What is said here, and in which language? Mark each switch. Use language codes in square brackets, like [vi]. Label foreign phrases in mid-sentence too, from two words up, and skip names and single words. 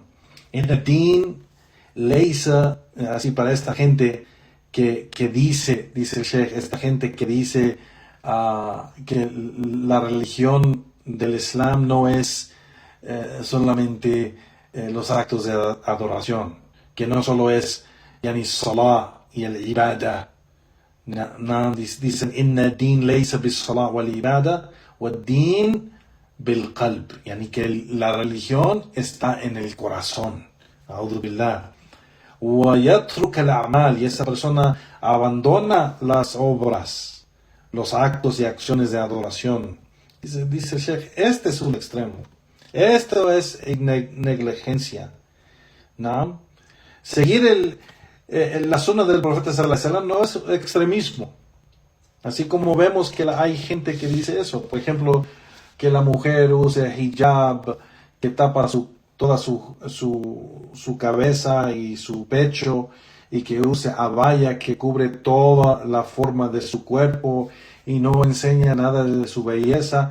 [es] En el din, leisa, así para esta gente que dice el Sheikh, esta gente que dice que la religión del Islam no es solamente los actos de adoración, que no solo es salah y el ibadah. No, dicen, [ar] إن دين ليس بالصلاة والعبادة ودين بالقلب, [es] que la religión está en el corazón. [ar] أعوذ بالله. ويترك الأعمال, [es] y esa persona abandona las obras, los actos y acciones de adoración. Dice el Sheikh, este es un extremo. Esto es negligencia. ¿No? Seguir la sunna del profeta [ar] صلى الله عليه وسلم [es] no es extremismo. Así como vemos que hay gente que dice eso. Por ejemplo, que la mujer use hijab, que tapa toda su cabeza y su pecho, y que use abaya, que cubre toda la forma de su cuerpo y no enseña nada de su belleza.